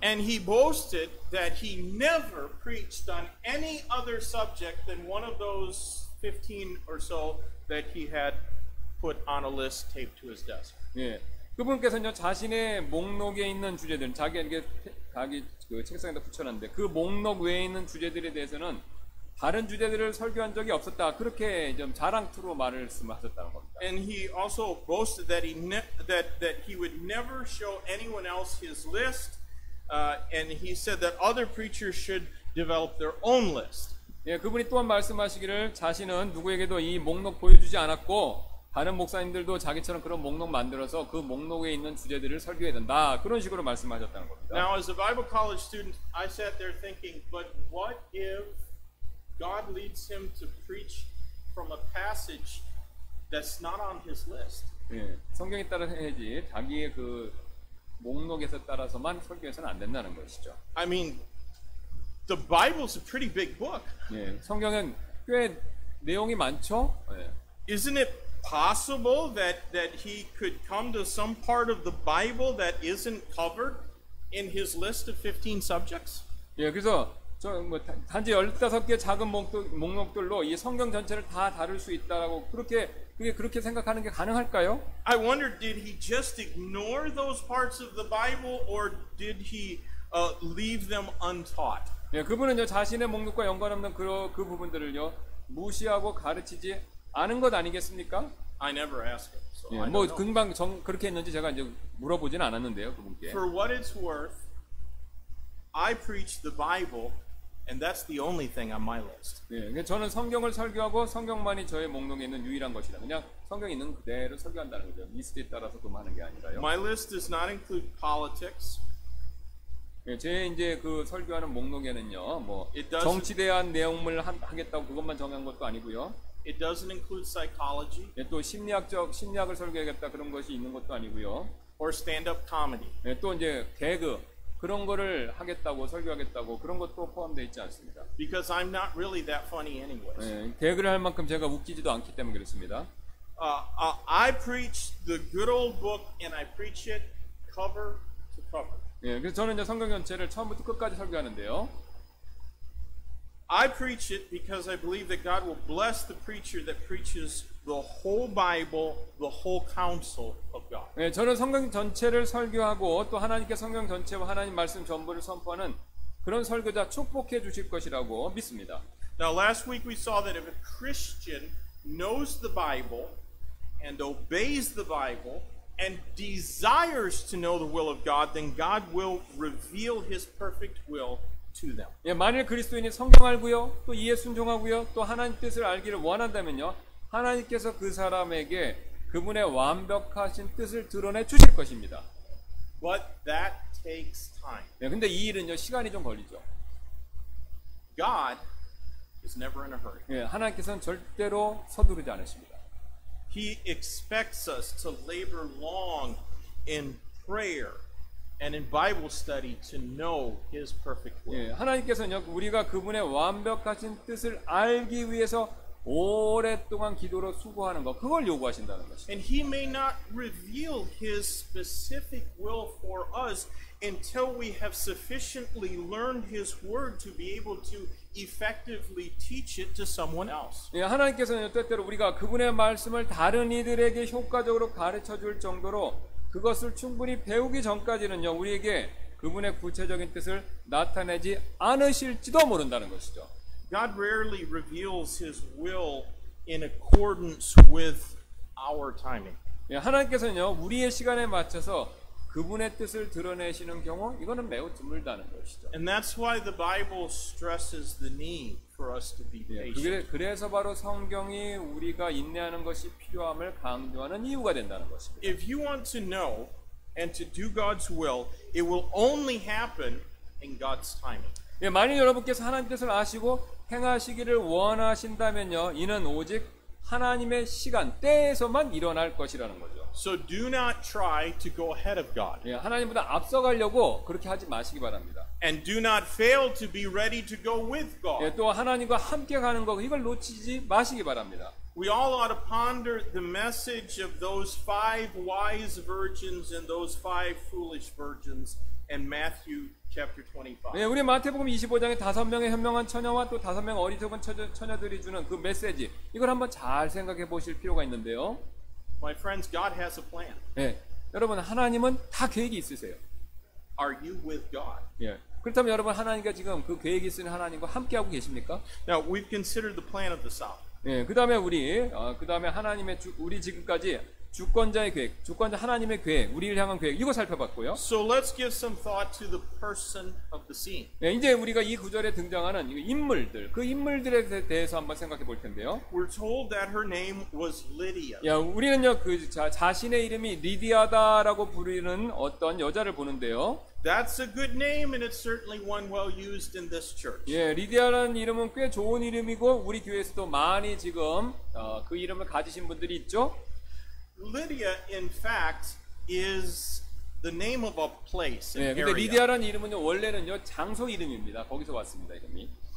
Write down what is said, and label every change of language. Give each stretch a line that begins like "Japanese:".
English: And he boasted that he never preached on any other subject than one of those 15 or so that he had put on a list taped to his desk. 예.
Korean: 그분께서는 자신의 목록에 있는 주제들, 자기 그 책상에다 붙여놨는데 그 목록 외에 있는 주제들에 대해서는 다른 주제들을 설교한 적이 없었다. 그렇게 좀 자랑투로 말씀하셨다는 겁니다.
English: And he also boasted that he would never show anyone else his list, and he said that other preachers should develop their own list.
Korean: 예, 그분이 또한 말씀하시기를 자신은 누구에게도 이 목록 보여주지 않았고 다른 목사님들도 자기처럼 그런 목록 만들어서 그 목록에 있는 주제들을 설교해야 된다. 그런 식으로 말씀하셨다는 겁니다.
English: Now, as a Bible college student, I sat there thinking, but what if God leads him to preach from a passage that's not on his list?
Korean: 예, 성경에 따라 해야지 자기의 그 목록에서 따라서만 설교해서는 안 된다는 것이죠.
English: I mean, the Bible's a pretty big book.
Korean: 예, 성경은 꽤 내용이 많죠. 예.
English: Isn't it possible that he could come to some part of the Bible that isn't covered in his list of 15 subjects?
Korean: 예, 그래서 단지 15개 작은 목록들로 이 성경 전체를 다 다룰 수 있다라고 그렇게 생각하는 게 가능할까요?
English: I wonder, did he just ignore those parts of the Bible, or did he leave them untaught?
Korean: 예, 그분은요 자신의 목록과 연관없는 그 부분들을요 무시하고 가르치지 않은 것 아니겠습니까?
English: I never asked him. So 예, I 뭐 don't know.
Korean: 금방 그렇게 했는지 제가 이제 물어보진 않았는데요, 그분께.
English: For what it's worth, I preach the Bible, and that's the only thing on my list.
Korean: 예, 저는 성경을 설교하고 성경만이 저의 목록에 있는 유일한 것이다. 그냥 성경에 있는 그대로 설교한다는 거죠. 리스트에 따라서 그만하는 게 아니라요.
English: My list does not include politics.
Korean: 예, 제 이제 그 설교하는 목록에는요, 뭐
English: It doesn't-
Korean: 정치에 대한 내용을 하겠다고 그것만 정한 것도 아니고요.
English: It doesn't include psychology
Korean: 예, 또 심리학을 설교하겠다 그런 것이 있는 것도 아니고요.
English: or stand-up comedy.
Korean: 예, 또 이제 개그, 그런 거를 하겠다고 설교하겠다고 그런 것도 포함되어 있지 않습니다.
English: because I'm not really that funny anyways.
Korean: 예, 개그를 할 만큼 제가 웃기지도 않기 때문에 그렇습니다.
English: I preach the good old book and I preach it cover to cover.
Korean: 예, 그래서 저는 이제 성경 전체를 처음부터 끝까지 설교하는데요.
English: I preach it because I believe that God will bless the preacher that preaches the whole Bible, the whole counsel of God.
Korean: 예, 저는 성경 전체를 설교하고 또 하나님께 성경 전체와 하나님 말씀 전부를 선포하는 그런 설교자 축복해 주실 것이라고 믿습니다.
English: Now, last week we saw that if a Christian knows the Bible and obeys the Bible and desires to know the will of God, then God will reveal His perfect will to them.
Korean: 예, 만일 그리스도인이 성경 알고요, 또 이에 순종하고요, 또 하나님 뜻을 알기를 원한다면요, 하나님께서 그 사람에게 그분의 완벽하신 뜻을 드러내 주실 것입니다.
English: But that takes time.
Korean: 예, 근데 이 일은요, 시간이 좀 걸리죠.
English: God is never in a hurry.
Korean: 예, 하나님께서는 절대로 서두르지 않으십니다.
English: He expects us to labor long in prayer and in Bible study to know His perfect will.
Korean: 예, 하나님께서는요, 우리가 그분의 완벽하신 뜻을 알기 위해서 오랫동안 기도로 수고하는 것, 그걸 요구하신다는 것이죠.
English: And He may not reveal His specific will for us until we have sufficiently learned His word to be able to effectively teach it to someone else.
Korean: 예, 하나님께서는 때때로 우리가 그분의 말씀을 다른 이들에게 효과적으로 가르쳐 줄 정도로 그것을 충분히 배우기 전까지는요, 우리에게 그분의 구체적인 뜻을 나타내지 않으실지도 모른다는 것이죠.
English: God rarely reveals His will in accordance with our timing.
Korean: 예, 하나님께서는요, 우리의 시간에 맞춰서 그분의 뜻을 드러내시는 경우, 이거는 매우 드물다는 것이죠.
English: And that's why the Bible stresses the need for us to be 예, patient.
Korean: 그래서 바로 성경이 우리가 인내하는 것이 필요함을 강조하는 이유가 된다는 것입니다.
English: If you want to know and to do God's will, it will only happen in God's timing.
Korean: 예, 만일 여러분께서 하나님 뜻을 아시고 행하시기를 원하신다면요, 이는 오직 하나님의 시간, 때에서만 일어날 것이라는 거죠.
English: So do not try to go ahead of God.
Korean: 예, 하나님보다 앞서가려고 그렇게 하지 마시기 바랍니다.
English: And do not fail to be ready to go with God.
Korean: 예, 또 하나님과 함께 가는 거, 이걸 놓치지 마시기 바랍니다.
English: We all ought to ponder the message of those 5 wise virgins and those 5 foolish virgins in Matthew chapter 25.
Korean: 예, 우리 마태복음 25장에 5명의 현명한 처녀와 또 5명 어리석은 처녀들이 주는 그 메시지, 이걸 한번 잘 생각해 보실 필요가 있는데요.
English: My friends, God has a plan.
Korean: 예, 여러분, 하나님은 다 계획이 있으세요.
English: Are you with God?
Korean: 예, 그렇다면 여러분, 하나님과 지금 그 계획이 있으신 하나님과 함께하고 계십니까?
English: Now, we've considered the plan of the South.
Korean: 예, 그 다음에 하나님의 우리 지금까지 주권자의 계획, 주권자 하나님의 계획, 우리를 향한 계획, 이거 살펴봤고요.
English: So let's give some thought to the person of the scene.
Korean: 예, 이제 우리가 이 구절에 등장하는 인물들, 그 인물들에 대해서 한번 생각해 볼 텐데요.
English: We're told that her name was Lydia.
Korean: 야, 우리는요, 자신의 이름이 리디아다라고 부르는 어떤 여자를 보는데요.
English: That's a good name, and it's certainly one well used in this church.
Korean: 예, 리디아라는 이름은 꽤 좋은 이름이고 우리 교회에서도 많이 지금 그 이름을 가지신 분들이 있죠.
English: Lydia, in fact, is the name of a place, 예, an
Korean: 근데
English: area.
Korean: 리디아라는 이름은요, 원래는요, 장소 이름입니다. 거기서 왔습니다, 이름이.